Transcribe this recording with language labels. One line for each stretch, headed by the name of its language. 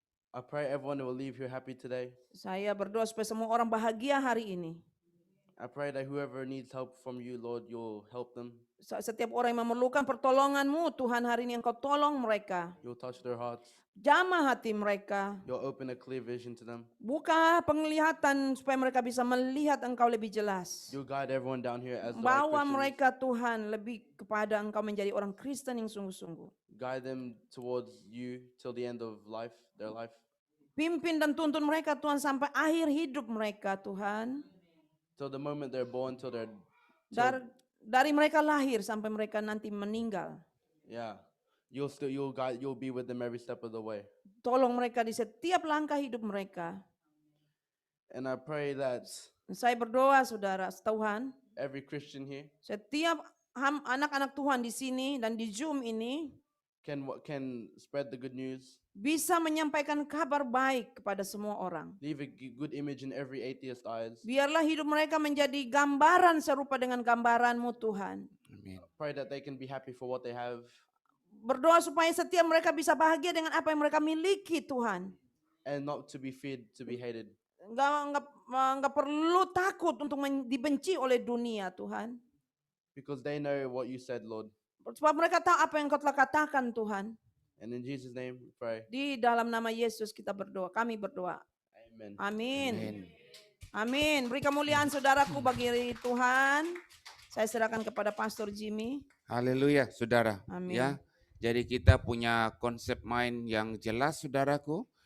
English: I pray everyone will leave here happy today.
Indonesian: Saya berdoa supaya semua orang bahagia hari ini.
English: I pray that whoever needs help from you, Lord, you'll help them.
Indonesian: Setiap orang yang memerlukan pertolonganmu, Tuhan hari ini Engkau tolong mereka.
English: You'll touch their hearts.
Indonesian: Jamah hati mereka.
English: You'll open a clear vision to them.
Indonesian: Buka penglihatan supaya mereka bisa melihat Engkau lebih jelas.
English: You'll guide everyone down here as the right
Indonesian: Bawa
English: Christians.
Indonesian: mereka Tuhan lebih kepada Engkau menjadi orang Kristen yang sungguh-sungguh.
English: Guide them towards you till the end of life, their life.
Indonesian: Pimpin dan tuntun mereka Tuhan sampai akhir hidup mereka Tuhan.
English: Till the moment they're born, till they're
Indonesian: Dari mereka lahir sampai mereka nanti meninggal.
English: yeah. You'll be with them every step of the way.
Indonesian: Tolong mereka di setiap langkah hidup mereka.
English: And I pray that
Indonesian: Saya berdoa saudara Tuhan,
English: every Christian here
Indonesian: setiap anak-anak Tuhan di sini dan di Zoom ini
English: can spread the good news.
Indonesian: bisa menyampaikan kabar baik kepada semua orang.
English: Leave a good image in every atheist eyes.
Indonesian: Biarlah hidup mereka menjadi gambaran serupa dengan gambaran-Mu Tuhan. Amin.
English: Pray that they can be happy for what they have
Indonesian: Berdoa supaya setiap mereka bisa bahagia dengan apa yang mereka miliki Tuhan.
English: and not to be feared, to be hated.
Indonesian: Enggak perlu takut untuk dibenci oleh dunia Tuhan.
English: Because they know what you said, Lord.
Indonesian: Sebab mereka tahu apa yang Kau telah katakan Tuhan.
English: And in Jesus' name we pray.
Indonesian: Di dalam nama Yesus kita berdoa. Kami berdoa.
English: Amen.
Indonesian: Amin. Amin. Amin. Beri kemuliaan saudaraku bagi Tuhan. Saya serahkan kepada Pastor Jimmy. Haleluya, saudara. Amin. Ya, jadi kita punya konsep mind yang jelas, saudaraku.